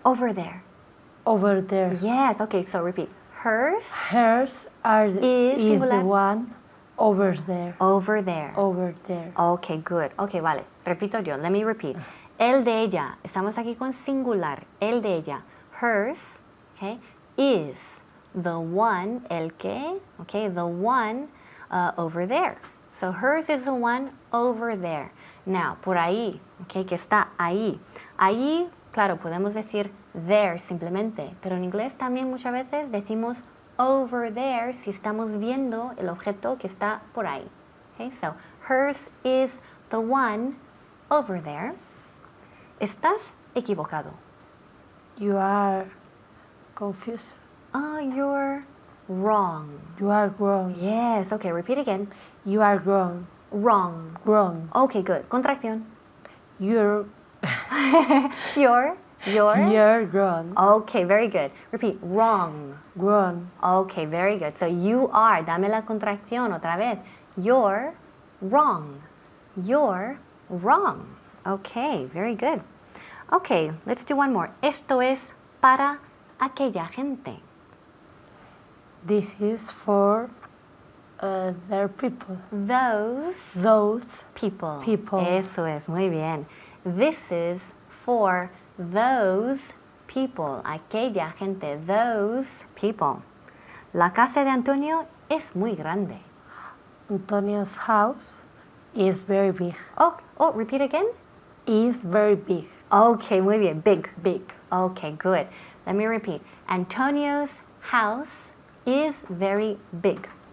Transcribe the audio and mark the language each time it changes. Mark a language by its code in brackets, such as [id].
[en] Over there. over there. Yes, okay, so repeat. Hers, Hers Is is singular. the one over there. over there. Over there. Okay, good. Okay, [es] vale. Repito yo. [en] Let me repeat. [es] El de ella. Estamos aquí con singular. El de ella. [en] Hers, okay, is the one, [es] el que, [en] okay, the one over there. So hers is the one over there. [es] Now, por ahí, okay, que está ahí. Ahí, claro, podemos decir there simplemente, pero en inglés también muchas veces decimos [en] over there [es] si estamos viendo el objeto que está por ahí. [en] Okay, so hers is the one over there. [es] Estás equivocado. [en] You are confused. Oh, you're wrong. You are wrong. Yes, okay, repeat again. You are wrong. Wrong. Wrong. Okay, good. Contracción. You're You're you're wrong. Okay, very good. Repeat. Wrong. Wrong. Okay, very good. So you are, [es] dame la contracción otra vez. [en] You're wrong. You're wrong. Okay, very good. Okay, let's do one more. [es] Esto es para aquella gente. [en] This is for their people. Those People. [es] people. Eso es, muy bien. [en] This is for those people. [es] Aquella gente. [en] Those people. [es] La casa de Antonio es muy grande. [en] Antonio's house is very big. Oh, repeat again. Is very big. Okay, [es] muy bien. [en] Big. Big. Okay, good. Let me repeat. Antonio's house is very big.